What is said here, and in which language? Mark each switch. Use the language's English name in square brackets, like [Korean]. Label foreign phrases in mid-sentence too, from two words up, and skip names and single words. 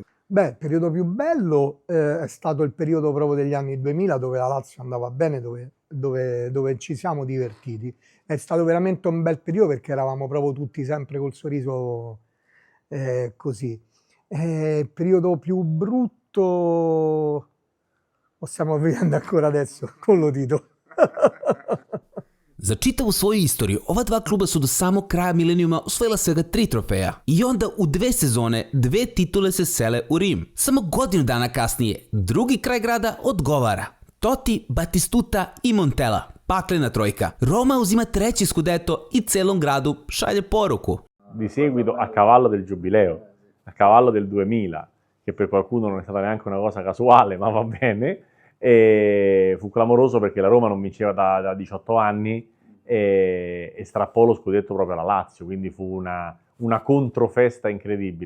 [Italian] Beh, il periodo più bello è stato il periodo proprio degli anni 2000, dove la Lazio andava bene, dove ci siamo divertiti. È stato veramente un bel periodo perché eravamo proprio tutti sempre col sorriso così. Il periodo più brutto lo stiamo vivendo ancora adesso con l'udito. [Serbian] Za čitavu svoju istoriju, ova dva kluba su do samog kraja milenijuma osvojila svega 3 trofeja. I onda u 2 sezone 2 titule se sele u Rim. Samo godinu dana kasnije, drugi kraj grada odgovara. Totti, Batistuta i Montella. Paklena trojka. Roma uzima 3. scudetto i celom gradu šalje poruku. [Italian] Di seguito a cavallo del Giubileo, a cavallo del 2000, che per qualcuno non è stata neanche una cosa casuale, ma va bene. E fu clamoroso perché la Roma non vinceva da 18 anni e strappò lo scudetto proprio alla Lazio, quindi fu una controfesta incredibile.